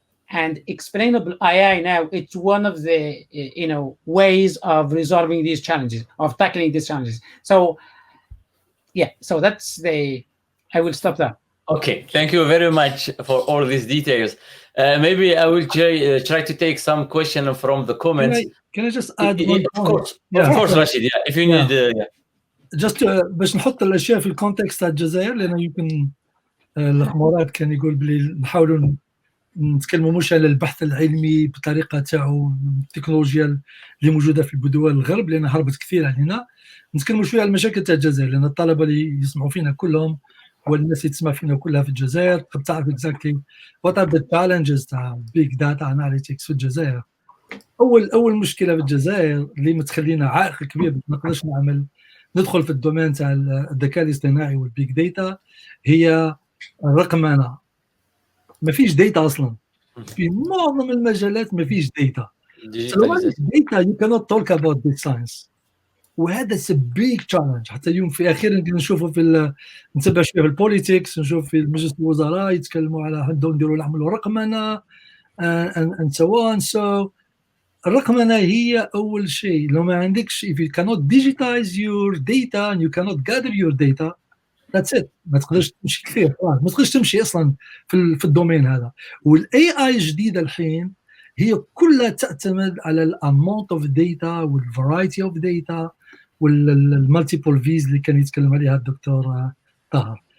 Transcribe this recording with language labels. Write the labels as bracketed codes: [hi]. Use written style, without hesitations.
[en] And explainable AI now, it's one of the ways of resolving these challenges, of tackling these challenges. So yeah, so I will stop there. Okay, thank you very much for all these details. Maybe I will try to take some question from the comments. Can I just add one point? Of course, Rashid. Yeah, if you need. [ar] Just باش نحط الاشياء في الكونتكست تاع الجزائر، لان يمكن الخمارات كان يقول بلي نحاولوا نتكلموا مش على البحث العلمي بطريقه تاعو التكنولوجيا اللي موجوده في الدول الغرب لان هربت كثير علينا، نتكلموا شويه على المشاكل تاع الجزائر، لان الطلبه اللي يسمعوا فينا كلهم والناس اللي تسمع فينا كلها في الجزائر تقدر تعرف [en] exactly what are the challenges [ar] تاع big data analytics في الجزائر. اول مشكله في الجزائر اللي متخلينا عائق كبير ما نقدرش ندخل في الدومين تاع الذكاء الاصطناعي والبيج داتا هي الرقمنه. ما فيش داتا اصلا في معظم المجالات، ما فيش داتا. [en] data you cannot talk about data science، وهذا big challenge. [ar] حتى اليوم في اخيرا نشوفوا نتبع شويه في البوليتيكس، نشوف في مجلس الوزراء يتكلموا على عندهم نديروا نعملوا رقمنه [en] and so on. [ar] So الرقمنه هي اول شيء. لو ما عندكش [en] if you cannot digitize your data and you cannot gather your data, that's it. [ar] ما تقدرش تمشي كثير، ما تقدرش تمشي اصلا في الدومين هذا. والاي اي الجديده الحين هي كلها تعتمد على الاماونت اوف داتا والفرايتي اوف داتا والمالتيبل فيز اللي كان يتكلم عليها الدكتور طاهر.